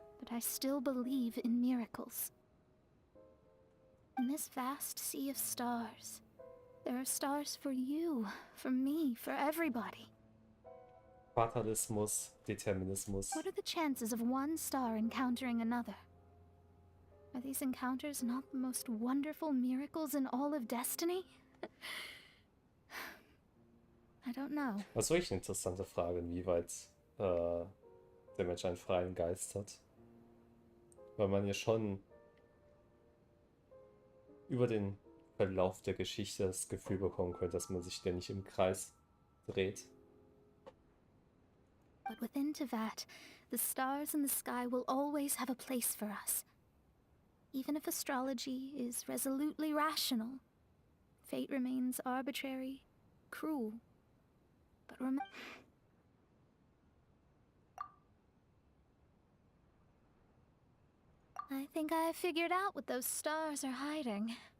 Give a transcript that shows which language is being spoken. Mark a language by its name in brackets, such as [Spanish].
[English] I still believe in miracles. In this vast sea of stars, there are stars for you, for me, for everybody. [German] Fatalismus, Determinismus. [English] What are the chances of one star encountering another? Are these encounters not the most wonderful miracles in all of destiny? I don't know. [German] Das ist wirklich eine interessante Frage, inwieweit der Mensch einen freien Geist hat. Weil man ja schon über den Verlauf der Geschichte das Gefühl bekommen könnte, dass man sich ständig im Kreis dreht. [English] But within Tevat, the stars in the sky will always have a place for us. Even if astrology is resolutely rational, fate remains arbitrary, cruel. But I think I have figured out what those stars are hiding.